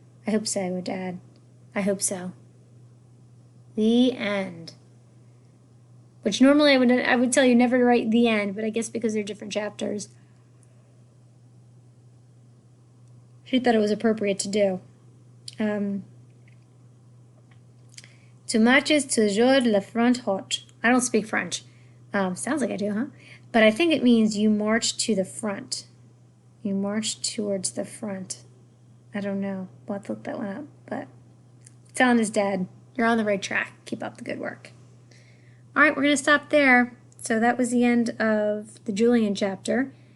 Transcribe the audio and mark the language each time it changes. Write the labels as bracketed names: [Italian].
[English] "I hope so, Dad. I hope so." The end. which normally I would tell you never to write the end, but I guess because they're different chapters, she thought it was appropriate to do. [French] Tu marches toujours la front haute. [English] I don't speak French. Sounds like I do, huh? But I think it means you march to the front. You march towards the front. I don't know. We'll have to look that one up. But telling his dad, you're on the right track. Keep up the good work. All right, we're going to stop there. So that was the end of the Julian chapter.